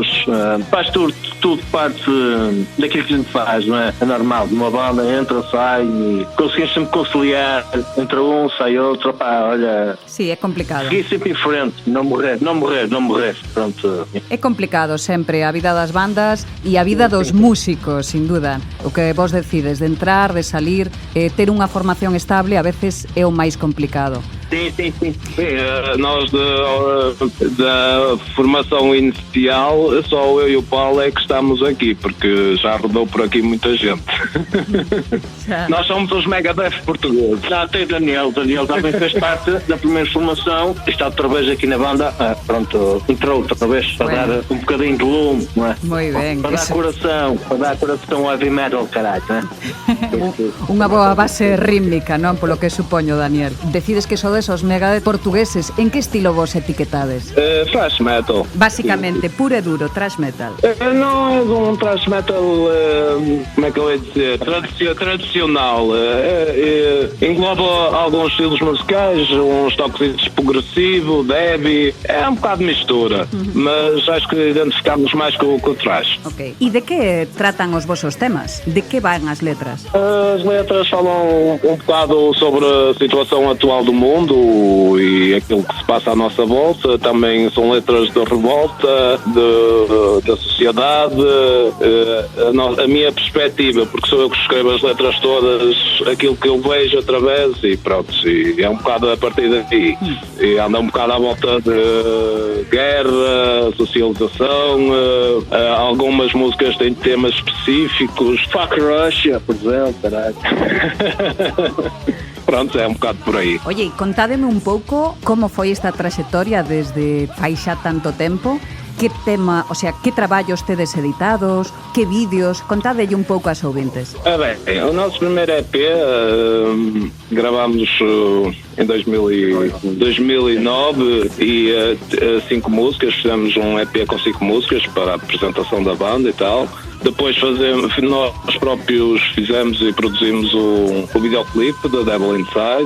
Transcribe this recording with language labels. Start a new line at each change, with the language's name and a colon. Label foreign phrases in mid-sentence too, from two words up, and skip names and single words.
Portuguese: Faz tudo parte daquilo que a gente faz, não é? É normal. Uma banda entra, sai e conseguimos sempre conciliar. Entra um, sai outro. Pá, olha. Sim, é complicado. Seguir sempre em frente. Não morrer. Pronto. É complicado sempre a vida das bandas e a vida dos músicos,
Spanish: sin duda.
Galician: O que vos decides de entrar, de salir, ter unha formación estable a veces é o máis complicado.
Portuguese: Sim. Nós da formação inicial, só eu e o Paulo é que estamos aqui, porque já rodou por aqui muita gente. Nós somos os Megadeth portugueses. Já tem Daniel também fez parte da primeira formação, está outra vez aqui na banda, pronto, entrou outra vez para dar um bocadinho de lume, não é?
Galician: Moi ben.
Portuguese: Para dar coração ao
English: heavy metal,
Portuguese: caralho, não é?
Galician: Unha boa base rítmica, non? Polo que supoño, Daniel. Decides que sodes os Megadeth portugueses, en que estilo vos etiquetades?
English: Thrash metal.
Portuguese: Básicamente, puro e duro,
English: thrash metal.
Portuguese: Não é um
English: thrash metal,
Portuguese: como é que eu ia dizer, tradicional. Engloba alguns estilos musicais, uns toques de progressivo, heavy, é um bocado de mistura, mas acho que identificamos mais com o thrash. Ok.
Galician: E de que tratan os vosos temas? De que van as letras?
Portuguese: As letras falam um bocado sobre a situação atual do mundo e aquilo que se passa à nossa volta. Também são letras de revolta da sociedade, a minha perspectiva, porque sou eu que escrevo as letras todas, aquilo que eu vejo através, e pronto, e é um bocado a partir daí. E anda um bocado à volta de guerra, socialização, algumas músicas têm temas específicos. Fuck Russia, por exemplo, caralho. Pronto, é um bocado por aí.
Galician: Oye, e contádeme un pouco como foi esta traxectoria desde fai xa tanto tempo. Que tema,
Spanish: o sea,
Galician: que traballos tedes editados, que vídeos, contádelle un pouco ás ouvintes.
Portuguese: Bem, o nosso primeiro EP gravámos em 2009 e 5 músicas, fizemos um EP com 5 músicas para a apresentação da banda e tal. Depois nós próprios fizemos e produzimos o videoclipe da Devil Inside.